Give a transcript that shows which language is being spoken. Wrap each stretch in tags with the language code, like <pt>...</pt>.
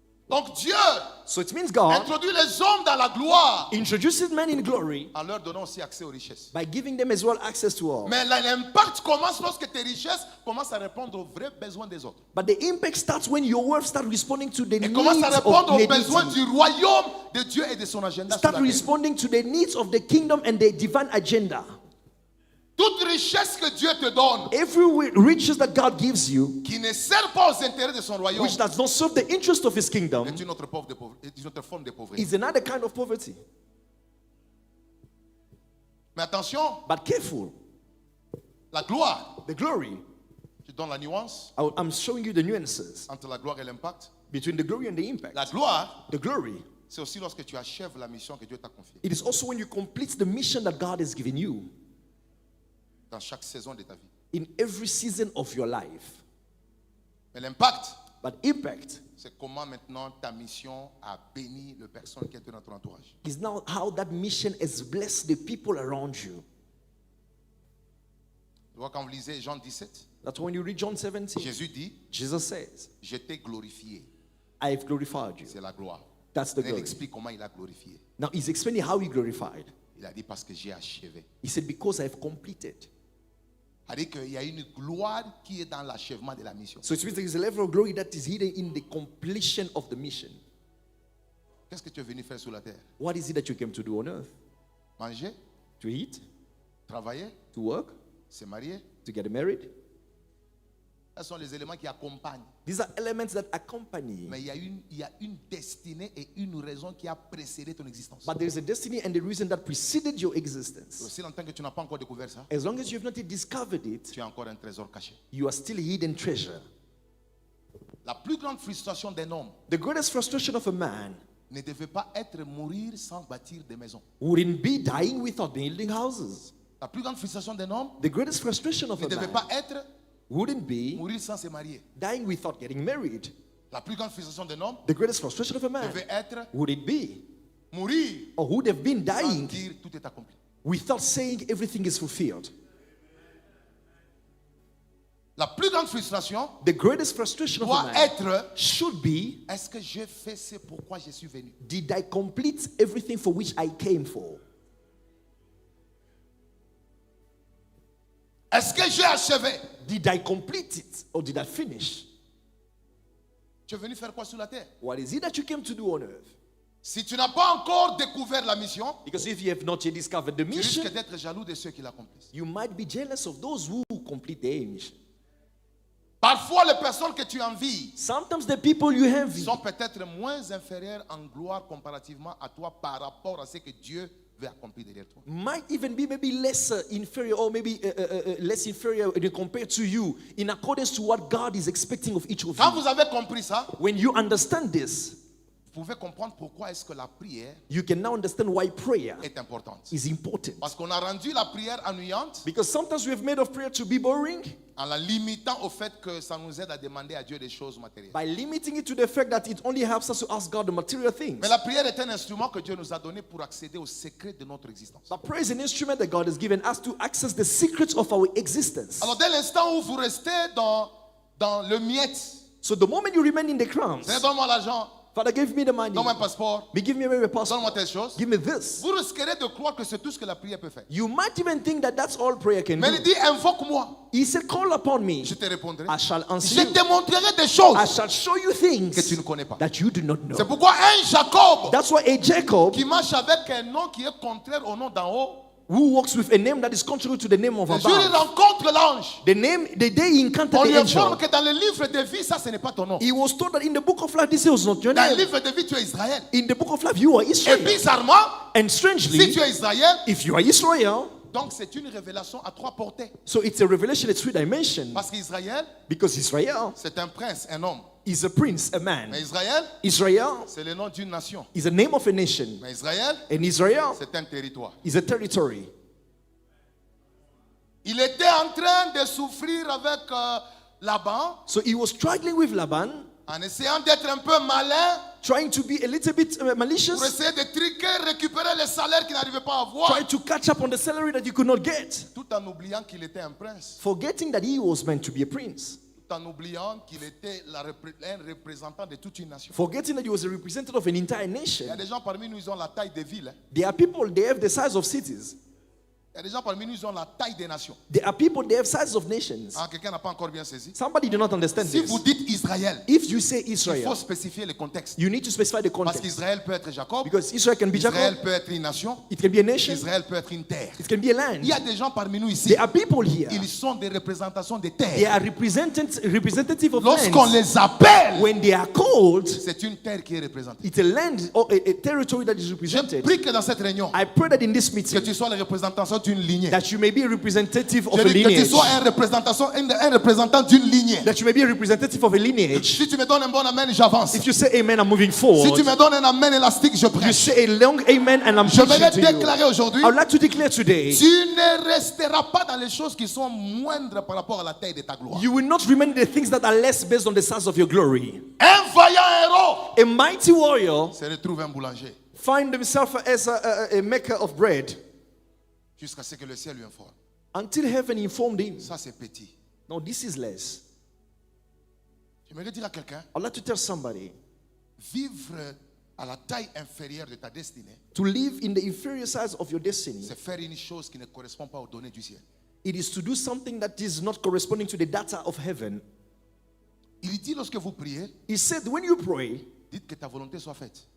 <fr>Donc Dieu</fr> <en>So it means God</en> <fr>introduit les hommes dans la gloire</fr> <en>introduces men in glory</en> <fr>en leur donnant aussi accès aux richesses.</fr> <en>by giving them as well access to all.</en> <fr>Mais l'impact commence lorsque tes richesses commencent à répondre aux vrais besoins des autres.</fr> <en>But the impact starts when your words start responding to the</en> <fr>Et</fr> <en>needs</en> <fr>commence à</fr> <en>of</en> <fr>répondre aux besoins</fr> <en>humanity.</en> <fr>du royaume de Dieu et de son agenda sur</fr> <en>Start</en> <fr>la terre.</fr> <en>responding to the needs of the kingdom and the divine agenda.</en> <fr>Toute richesse que Dieu te donne,</fr> <en>Every riches that God gives you,</en> <fr>qui ne sert pas aux intérêts de son royaume,</fr> <en>which does not serve the interest of his kingdom,</en> <fr>est une autre forme de pauvreté.</fr> <en>is another kind of poverty.</en> <fr>Mais attention,</fr> <en>But careful,</en> <fr>la gloire,</fr> <en>the glory,</en> <fr>je donne la nuance</fr> <en>I'm showing you the nuances</en> <fr>entre la gloire et l'impact.</fr> <en>between the glory and the impact.</en> <fr>La gloire,</fr> <en>The glory,</en> <fr>c'est aussi lorsque tu achèves la mission que Dieu t'a confiée</fr> <en>it is also when you complete the mission that God has given you</en> <fr>dans chaque saison de ta vie.</fr> <en>in every season of your life.</en> <fr>Mais l'impact,</fr> <en>But impact</en> <fr>c'est comment maintenant ta mission a béni les personnes qui étaient dans ton entourage.</fr> <en>is now how that mission has blessed the people around you.</en> <fr>Tu vois, quand vous lisez Jean 17,</fr> <en>That's when you read John 17.</en> <fr>Jésus dit,</fr> <en>Jesus says,</en> <fr>je t'ai glorifié.</fr> <en>I have glorified you.</en> <fr>C'est la gloire.</fr> <en>That's the</en> <fr>Il</fr> <en>glory.</en> <fr>explique comment il a glorifié.</fr> <en>Now he's explaining how he glorified.</en> <fr>Il a dit parce que j'ai achevé.</fr> <en>He said, because I have completed.</en> <fr>C'est-à-dire qu'il y a une gloire qui est dans l'achèvement de la mission.</fr> <en>So it means there is a level of glory that is hidden in the completion of the mission.</en> <fr>Qu'est-ce que tu es venu faire sur la terre?</fr> <en>What is it that you came to do on earth?</en> <fr>Manger,</fr> <en>To eat,</en> <fr>travailler,</fr> <en>to work,</en> <fr>se marier.</fr> <en>to get married.</en> <fr>Ce sont les éléments qui accompagnent.</fr> <en>These are elements that accompany.</en> <fr>Mais il y a une destinée et une raison qui a précédé ton existence.</fr> <en>But there is a destiny and a reason that preceded your existence.</en> <fr>Aussi longtemps que tu n'as pas encore découvert ça,</fr> <en>As long as you have not yet discovered it,</en> <fr>tu as encore un trésor caché.</fr> <en>you are still a hidden treasure.</en> <fr>La plus grande frustration d'un homme</fr> <en>The greatest frustration of a man</en> <fr>ne devait pas être mourir sans bâtir des maisons.</fr> <en>wouldn't be dying without building houses.</en> <fr>La plus grande frustration d'un homme</fr> <en>The greatest frustration of</en> <fr>ne</fr> <en>a</en> <fr>devait</fr> <en>man</en> <fr>pas être</fr> <en>wouldn't be</en> <fr>mourir sans se marier.</fr> <en>dying without getting married.</en> <fr>La plus grande frustration d'un homme</fr> <en>The greatest frustration of a man</en> <fr>devait être</fr> <en>would it be,</en> <fr>mourir</fr> <en>or would have been</en> <fr>sans</fr> <en>dying</en> <fr>dire tout est accompli.</fr> <en>without saying everything is fulfilled.</en> <fr>La plus grande frustration</fr> <en>The greatest frustration of a</en> <fr>doit</fr> <en>man</en> <fr>être</fr> <en>should be,</en> <fr>est-ce que j'ai fait ce pourquoi je suis venu?</fr> <en>did I complete everything for which I came for?</en> <fr>Est-ce que j'ai achevé?</fr> <en>Did I complete it or did I finish?</en> <fr>Tu es venu faire quoi sur la terre?</fr> <en>What is it that you came to do on earth?</en> <fr>Si tu n'as pas encore découvert la mission,</fr> <en>Because if you have not yet discovered the</en> <fr>tu</fr> <en>mission,</en> <fr>risques d'être jaloux de ceux qui l'accomplissent.</fr> <en>you might be jealous of those who complete their mission.</en> <fr>Parfois, les personnes que tu envies</fr> <en>Sometimes the people you envy</en> <fr>sont peut-être moins inférieures en gloire comparativement à toi par rapport à ce que Dieu veut accomplir derrière toi.</fr> <en>might even be maybe lesser inferior or maybe less inferior compared to you in accordance to what God is expecting of each of</en> <fr>Quand</fr> <en>you.</en> <fr>vous avez compris ça,</fr> <en>When you understand this,</en> <fr>vous pouvez comprendre pourquoi est-ce que la prière</fr> <en>you can now understand why prayer</en> <fr>est importante.</fr> <en>is important.</en> <fr>Parce qu'on a rendu la prière ennuyante</fr> <en>Because sometimes we have made of prayer to be boring</en> <fr>en la limitant au fait que ça nous aide à demander à Dieu des choses matérielles.</fr> <en>by limiting it to the fact that it only helps us to ask God the material things.</en> <fr>Mais la prière est un instrument que Dieu nous a donné pour accéder au secret de notre existence.</fr> <en>But prayer is an instrument that God has given us to access the secrets of our existence.</en> <fr>Alors dès l'instant où vous restez dans le miette,</fr> <en>So the moment you remain in the crumbs,</en> <fr>Seigneur, donne-moi l'argent,</fr> <en>Father, give me the money.</en> <fr>donne-moi un passeport,</fr> <en>Give me a passport.</en> <fr>donne-moi telle chose,</fr> <en>Give me this.</en> <fr>vous risquerez de croire que c'est tout ce que la prière peut faire.</fr> <en>You might even think that that's all prayer can</en> <fr>Mais il</fr> <en>do.</en> <fr>dit, invoque-moi,</fr> <en>He said, call upon me.</en> <fr>je te répondrai.</fr> <en>I shall answer</en> <fr>Je</fr> <en>you.</en> <fr>te montrerai des choses</fr> <en>I shall show you things</en> <fr>que tu ne connais pas.</fr> <en>that you do not</en> <fr>C'est</fr> <en>know.</en> <fr>pourquoi un Jacob</fr> <en>That's why a Jacob</en> <fr>qui marche avec un nom qui est contraire au nom d'en haut,</fr> <en>who walks with a name that is contrary to the name of</en> <fr>le jour où il</fr> <en>above,</en> <fr>rencontre l'ange,</fr> <en>the day he encountered</en> <fr>on</fr> <en>the</en> <fr>lui informe</fr> <en>angel,</en> <fr>que dans le livre de vie, ça ce n'est pas ton nom.</fr> <en>he was told that in the book of life, this was not your</en> <fr>Dans le</fr> <en>name.</en> <fr>livre de vie, tu es Israël.</fr> <en>In the book of life, you are</en> <fr>Et</fr> <en>Israel.</en> <fr>bizarrement,</fr> <en>And</en> <fr>si</fr> <en>strangely,</en> <fr>tu es Israël,</fr> <en>if you are Israel,</en> <fr>donc c'est une révélation à trois portées.</fr> <en>so it's a revelation at three dimensions.</en> <fr>Parce qu'Israël,</fr> <en>Because Israel</en> <fr>c'est un prince, un homme.</fr> <en>is a prince, a man.</en> <fr>Mais Israël,</fr> <en>Israel</en> <fr>c'est le nom d'une nation.</fr> <en>is the name of a nation.</en> <fr>Mais Israël,</fr> <en>And Israel</en> <fr>c'est un territoire.</fr> <en>is a territory.</en> <fr>Il était en train de souffrir avec Laban,</fr> <en>So he was struggling with Laban,</en> <fr>en essayant d'être un peu malin,</fr> <en>trying to be a little bit</en> <fr>pour</fr> <en>malicious,</en> <fr>essayer de triquer, récupérer le salaire qu'il n'arrivait pas à avoir,</fr> <en>trying to catch up on the salary that he could not get,</en> <fr>tout en oubliant qu'il était un prince,</fr> <en>forgetting that he was meant to be a prince,</en> <fr>tout en oubliant qu'il était un représentant de toute une nation.</fr> <en>forgetting that he was a representative of an entire</en> <fr>Il y a</fr> <en>nation.</en> <fr>des gens parmi nous, ils ont la taille des villes.</fr> <en>There are people, they have the size of cities.</en> <fr>Il y a des gens parmi nous, ils ont la taille des nations.</fr> <en>There are people, they have size of nations.</en> <fr>Ah, quelqu'un n'a pas encore bien saisi.</fr> <en>Somebody do not understand</en> <fr>Si</fr> <en>this.</en> <fr>vous dites Israël,</fr> <en>If you say</en> <fr>il faut</fr> <en>Israel,</en> <fr>spécifier le contexte.</fr> <en>you need to specify the</en> <fr>Parce</fr> <en>context.</en> <fr>qu'Israël peut être Jacob,</fr> <en>Because Israel can be</en> <fr>Israël</fr> <en>Jacob,</en> <fr>peut être une nation,</fr> <en>it can be a nation,</en> <fr>Israël peut être une terre.</fr> <en>it can be a land.</en> <fr>Il y a des gens parmi nous ici,</fr> <en>There are people here.</en> <fr>ils sont des représentations des</fr> <en>They</en> <fr>terres.</fr> <en>are representative of</en> <fr>Lorsqu'on</fr> <en>lands.</en> <fr>les appelle,</fr> <en>When they are called,</en> <fr>c'est une terre qui est représentée.</fr> <en>it's a land or a territory that is</en> <fr>Je</fr> <en>represented.</en> <fr>prie que dans cette réunion,</fr> <en>I pray that in this</en> <fr>que</fr> <en>meeting,</en> <fr>tu sois la représentation d'une lignée.</fr> <en>that you may be a representative of</en> <fr>Je</fr> <en>a</en> <fr>dis que tu</fr> <en>lineage.</en> <fr>sois un représentant d'une lignée.</fr> <en>That you may be a representative of a lineage.</en> <fr>Si tu me donnes un bon amen, j'avance.</fr> <en>If you say amen, I'm moving</en> <fr>Si</fr> <en>forward.</en> <fr>tu me donnes un amen élastique, je</fr> <en>You</en> <fr>prêche.</fr> <en>say a long amen and I'm</en> <fr>Je</fr> <en>preaching</en> <fr>vais</fr> <en>to you.</en> <fr>déclarer aujourd'hui,</fr> <en>I would like to declare today,</en> <fr>tu ne resteras pas dans les choses qui sont moindres par rapport à la taille de ta gloire.</fr> <en>you will not remain in the things that are less based on the size of your glory.</en> <fr>Un vaillant héros</fr> <en>A mighty warrior</en> <fr>se retrouve un boulanger</fr> <en>find himself as a maker of bread</en> <fr>jusqu'à ce que le ciel lui informe.</fr> <en>until heaven informed him.</en> <fr>Ça, c'est petit.</fr> <en>No, this is less.</en> <fr>J'aimerais dire à quelqu'un,</fr> <en>I'd like to tell somebody</en> <fr>vivre à la taille inférieure de ta destinée,</fr> <en>to live in the inferior size of your destiny.</en> <fr>c'est faire une chose qui ne correspond pas aux données du ciel.</fr> <en>It is to do something that is not corresponding to the data of heaven.</en> <fr>Il dit lorsque vous priez,</fr> <en>He said, when you pray,</en> <fr>dites que ta volonté soit faite</fr>